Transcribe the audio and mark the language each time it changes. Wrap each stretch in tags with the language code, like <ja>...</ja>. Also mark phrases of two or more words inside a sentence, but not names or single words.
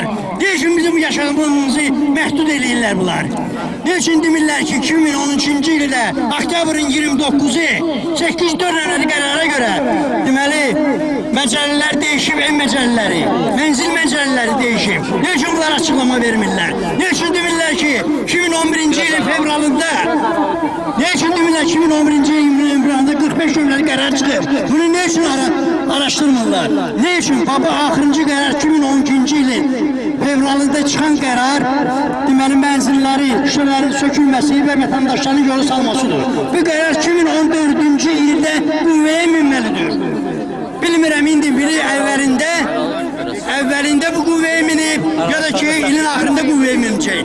<tr>Ne için</tr> <az>bizim yaşamımızı məhdud edirlər bunlar?</az> <tr>Ne için</tr> <az>demirlər ki, 2013-cü ildə oktyabrın 29'u 804 qərara göre deməli məcəllələr değişib, ev məcəllələri, mənzil məcəllələri değişib.</az> <tr>Ne için</tr> <az>bunlar açıklama vermirlər?</az> <tr>Ne için</tr> <az>demirlər ki, 2011-ci ilin fevralında,</az> <tr>ne için</tr> <az>demirlər 2011-ci ilin fevralında 45 günlük qərar çıxıb? Bunu</az> <tr>ne için</tr> <az>araştırmırlar?</az> <tr>Ne için?</tr> <az>Baba axırıncı qərar 2012-ci ilin fevralında çıxan qərar deməli mənzilləri, şişələrin sökülməsi və vətəndaşların yolu salmasıdır. Bu qərar 2014-cü ildə qüvvəyə minməlidir. Bilmirəm indi biri əvvəlində bu qüvvəyə minib ya da ki ilin axırında qüvvəyə minəcək.</az>